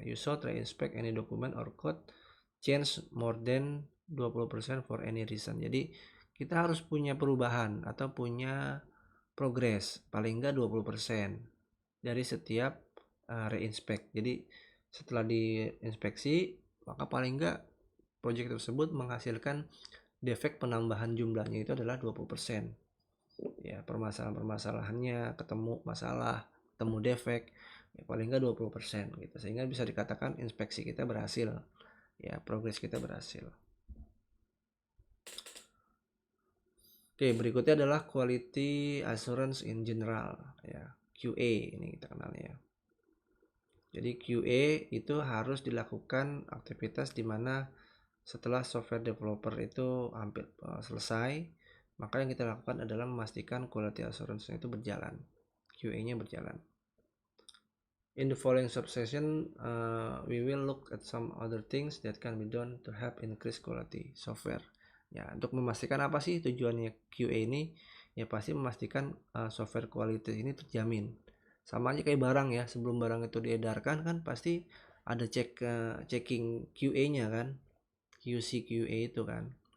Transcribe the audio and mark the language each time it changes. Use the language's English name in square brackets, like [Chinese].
[English] You should reinspect any document or code change more than 20% for any reason. [Indonesian] Jadi kita harus punya perubahan atau punya progress paling enggak 20% dari setiap reinspect. Jadi setelah diinspeksi maka paling enggak project tersebut menghasilkan defek penambahan jumlahnya itu adalah 20%. Ya, permasalahan-permasalahannya ketemu masalah, ketemu defek, ya paling enggak 20% gitu. Sehingga bisa dikatakan inspeksi kita berhasil. Ya, progres kita berhasil. Oke, berikutnya adalah [English] quality assurance in general [Indonesian] ya, QA ini kita kenalnya. Jadi QA itu harus dilakukan aktivitas di mana setelah software developer itu hampir selesai, maka yang kita lakukan adalah memastikan quality assurance itu berjalan, QA-nya berjalan. [English] In the following subsection, we will look at some other things that can be done to help increase quality software. [Indonesian] Ya, untuk memastikan apa sih tujuannya QA ini? Ya pasti memastikan software quality ini terjamin. Sama aja kayak barang ya, sebelum barang itu diedarkan kan pasti ada checking QA-nya kan, QC QA itu kan.